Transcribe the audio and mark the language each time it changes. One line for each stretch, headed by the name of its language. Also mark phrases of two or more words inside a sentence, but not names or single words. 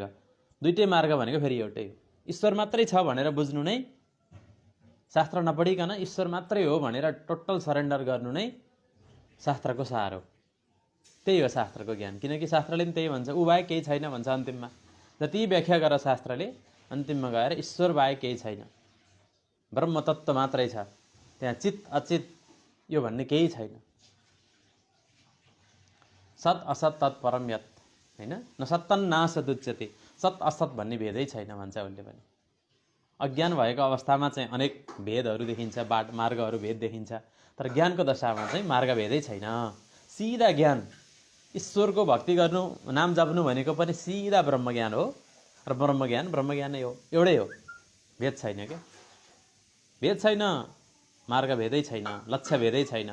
Nepali: दुईटै मार्ग भनेको फेरि एउटै हो। ईश्वर मात्रै छ भनेर बुझ्नु नै, शास्त्र नपढिकन ईश्वर मात्रै हो भनेर
English: total surrender
Nepali: गर्नु नै शास्त्रको सार हो। त्यही हो शास्त्रको ज्ञान। किनकि शास्त्रले पनि त्यही भन्छ, ऊ बाहेक केही छैन भन्छ अन्तिममा। जति व्याख्या गर शास्त्रले, अन्तिममा गएर ईश्वर बाहेक केही छैन, ब्रह्म तत्त्व मात्रै छ, त्यहाँ चित अचित यो भन्ने केही छैन।
Sanskrit: सत असत तत्परम यत,
Nepali: होइन,
Sanskrit: न सत्तन न सदुच्यते,
Nepali: सत असत भन्ने भेदै छैन भन्छ उसले पनि। अज्ञान भएको अवस्थामा चाहिँ अनेक भेदहरू देखिन्छ, मार्गहरू भेद देखिन्छ। तर ज्ञानको दशामा चाहिँ मार्ग भेदै छैन। सिधा ज्ञान, ईश्वरको भक्ति गर्नु, नाम जप्नु भनेको पनि सिधा ब्रह्मज्ञान हो। र ब्रह्मज्ञान नै हो, एउटै हो, भेद छैन क्या, भेद छैन, मार्ग भेदै छैन, लक्ष्य भेदै छैन।